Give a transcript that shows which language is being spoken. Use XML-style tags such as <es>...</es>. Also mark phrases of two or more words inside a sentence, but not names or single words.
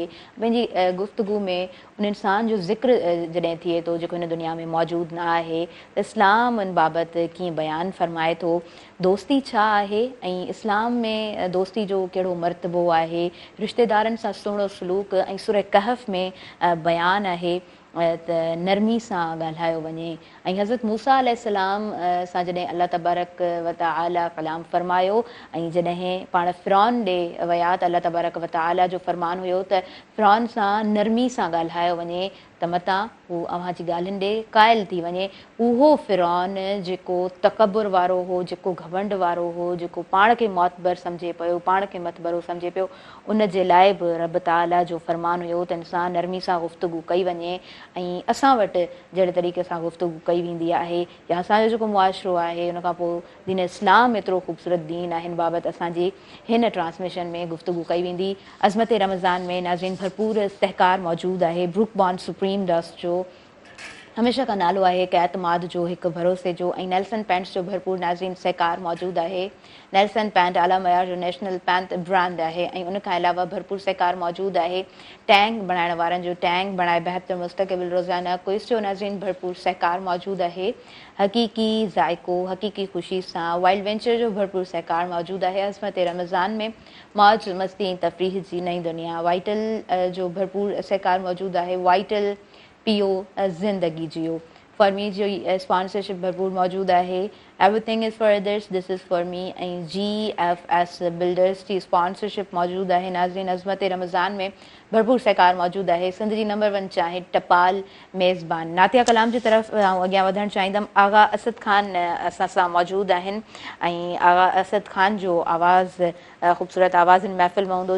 <sd>पंहिंजी गुफ़्तगू में उन इंसान जो ज़िक्र जॾहिं थिए थो जेको हिन दुनिया में मौजूदु न आहे त इस्लाम उन बाबति कीअं बयानु फ़रमाए थो, दोस्ती छा आहे ऐं इस्लाम में दोस्ती जो कहिड़ो मर्तबो आहे, रिश्तेदारनि सां सुहिणो सलूक ऐं सूरह कहफ़ में बयानु आहे त नरमी सां ॻाल्हायो वञे। ऐं हज़रत मूसा अलैहिस्सलाम सां जॾहिं</sd> <ar>الله تبارك وتعالى</ar> <sd>कलाम फ़रमायो ऐं जॾहिं पाण फ़िरौन ॾे विया त</sd> <ar>الله تبارك وتعالى</ar> <sd>जो फ़रमान हुयो त फ़िरौन सां नरमी सां ॻाल्हायो वञे त मतां हू अव्हां जी ॻाल्हियुनि ॾे क़ाइल थी वञे। उहो फ़िरौन जेको तकबुर वारो हो, जेको घमंड वारो हो, जेको पाण खे मोतबर सम्झे पियो, पाण खे मतबरो सम्झे पियो, उन जे लाइ बि रब ताला जो फ़रमान हुयो त इंसान नरमी सां गुफ़्तगू कई वञे। ऐं असां वटि जहिड़े तरीक़े सां गुफ़्तगू कई वेंदी आहे या असांजो जेको मुआशिरो आहे उन खां पोइ दीन इस्लाम एतिरो ख़ूबसूरत दीन आहे, हिन बाबति असांजी हिन ट्रांसमिशन में गुफ़्तगू कई वेंदी। अज़मत रमज़ान में नाज़रीन भरपूर इस्तेहकार मौजूदु आहे। ब्रूक बॉन्ड सुप्रीम डस्ट जो हमेशह का नालो आहे, हिकु एतमाद जो, हिकु भरोसे जो, ऐं नेल्सन पैंट्स जो भरपूर नाज़रीन सहकार मौजूदु आहे। नेल्सन पैंट आला मयार जो</sd> <en>national paint brand</en> <sd>आहे ऐं उनखां अलावा भरपूर सहकार मौजूदु आहे टैंक बणाइण वारनि जो, टैंक बणाए बहितर मुस्तक़बिल रोज़ाना क्विज़ जो नाज़रीन भरपूर सहकार मौजूदु आहे। हक़ीक़ी ज़ाइको, हक़ीक़ी ख़ुशी सां वाइल्ड वेंचर जो भरपूर सहकार मौजूदु आहे। अज़मत रमज़ान में मौज मस्ती ऐं तफ़रीह जी नई दुनिया वाइटल जो भरपूर सहकार मौजूदु आहे। वाइटल पियो ज़िंदगी जियो। फॉर्मी जो स्पॉन्सरशिप भरपूर मौजूदु आहे।</sd> <en>Everything is for others, this is for me</en> <sd>ऐं GFS बिल्डर्स जी स्पॉन्सरशिप मौजूदु आहे। नाज़रीन अज़मत रमज़ान में भरपूर सहकार मौजूदु आहे। सिंध जी नंबर 1 चाहे टपाल मेज़बान। नातिया कलाम जी तरफ़ अॻियां वधणु चाहींदमि। आगा असद ख़ान असां सां मौजूदु आहिनि ऐं आगा असद ख़ान जो आवाज़ ख़ूबसूरत आवाज़ इन महफ़िल में हूंदो।</sd>